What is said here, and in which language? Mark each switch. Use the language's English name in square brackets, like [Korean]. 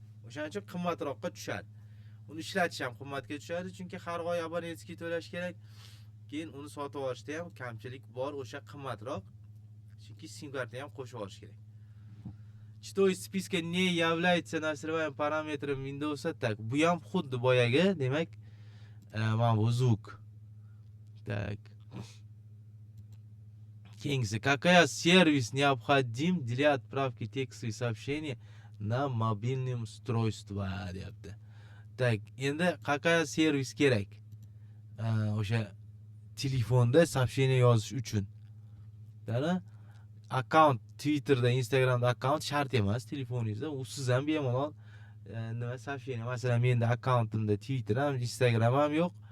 [Uzbek] O'shaning uchun qimmatroqqa tushadi. Uni ishlatish ham qimmatga tushadi, chunki har oy abonentskiy to'lash kerak. Keyin uni sotib olishda ham kamchilik bor, o'sha qimmatroq. Chunki sim kartani ham qo'shib olish kerak. [Russian] Что из списка не является настройным параметром Windows так. [Uzbek] Bu ham xuddi boyagi, demak, mana bu [Russian] звук. Так. [Uzbek] Keyingisi, [Russian] какая сервис необходим для отправки текстовых сообщений на мобильном устройстве, [Uzbek] deyapti. [Russian] Так, [Uzbek] endi [Russian] какая [Uzbek] servis kerak? O'sha telefonda soобщение yozish uchun. Ya'ni akkaunt Twitterda, Instagramda akkaunt shart emas telefoningizda. Usiz ham bemalol nima soобщение, masalan, menda akkauntimda Twitter ham, Instagram ham yo'q.